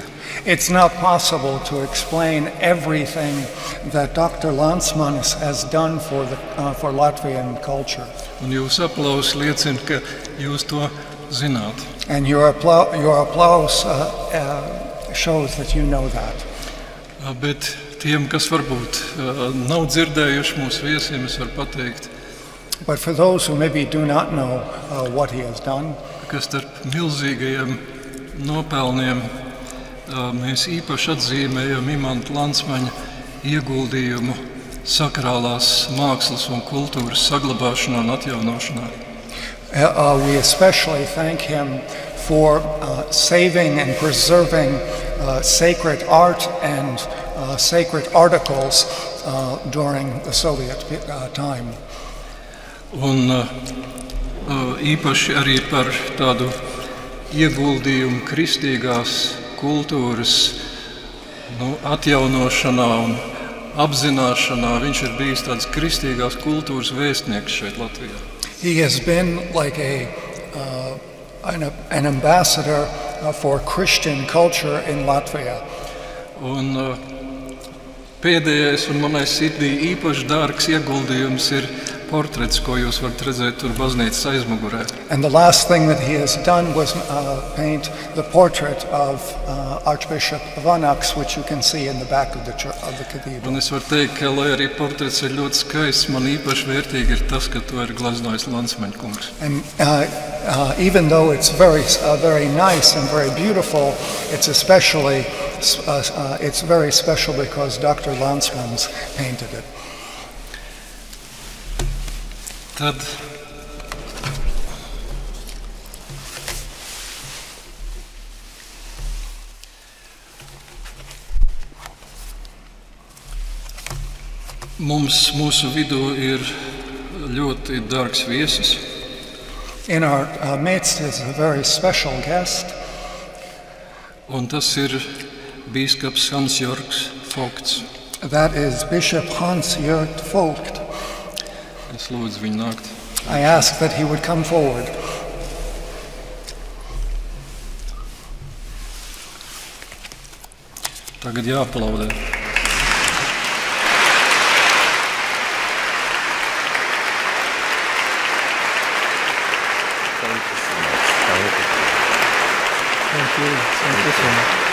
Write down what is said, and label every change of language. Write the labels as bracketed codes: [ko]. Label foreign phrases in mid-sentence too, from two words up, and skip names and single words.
[en] It's not possible to explain everything that Dr. Lansmanis has done for Latvian culture. [lv] Un jūsu aplausi liecina, ka jūs to zināt. [en] And your applause shows that you know that. [lv] Bet tiem, kas varbūt nav dzirdējuši mūsu viesiem, es varu pateikt. [en] But for those who maybe do not know what he has done, [lv] ka starp milzīgajiem nopelniem mēs īpaši atzīmējam Imanta Lansmaņa ieguldījumu sakrālās mākslas un kultūras saglabāšanā un atjaunošanā. [en] We especially thank him for saving and preserving sacred art and sacred articles during the Soviet time. [lv] Un īpaši arī par tādu ieguldījumu kristīgās kultūras atjaunošanā un apzināšanā. Viņš ir bijis tāds kristīgās kultūras vēstnieks šeit Latvijā. [en] He has been like an ambassador for Christian culture in Latvia. [lv] Un pēdējais un manai sirdī īpaši dārgs ieguldījums ir portrets, ko jūs varat redzēt tur baznīcas aizmugurē. [en] And the last thing that he has done was paint the portrait of Archbishop Vanaks, which you can see in the back of the cathedral. [lv] Un es varu teikt, ka, lai arī portrets ir ļoti skaists, man īpaši vērtīgi ir tas, ka to ir glaznojis Lansmaņa kungs. [en] And even though it's very nice and very beautiful, it's especially it's very special because Dr. Lansmans painted it. [lv] Tad mūsu vidū ir ļoti dārgs viesis. [en] In our midst is a very special guest. [lv] Un tas ir bīskaps Hans-Jörgs Vogts. [en] That is Bishop Hans-Jörg Vogt. [lv] Es lūdzu viņu nākt. [en] I ask that he would come forward. [lv] Tagad jāaplaudē. [en] Thank you so much.